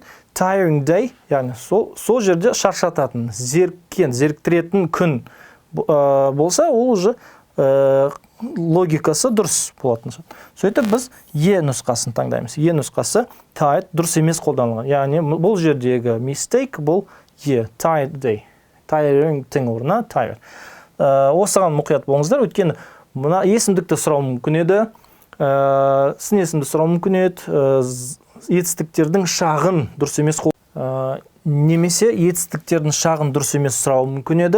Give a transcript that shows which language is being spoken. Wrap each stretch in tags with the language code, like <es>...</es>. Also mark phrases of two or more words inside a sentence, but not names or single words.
<en>Tiring day,</en> <kk>яғни сол жерде шаршататын, зеріктіретін күн болса, ол уже логикасы дұрыс болатын. Сөйтіп, біз нұсқасын таңдаймыз. Нұсқасы tired дұрыс емес қолданылған. Яғни, бұл жердегі mistake бұл</kk> <en>tired day.</en> <kk>Tiring тің орнына tired. Осыған мұқият болыңыздар, өйткені мына есімдікті сұрау мүмкін еді, сын есімді сұрау мүмкін еді, етістіктердің шағын дұрыс емес немесе етістіктердің шағын дұрыс емес сұрау мүмкін еді.</kk>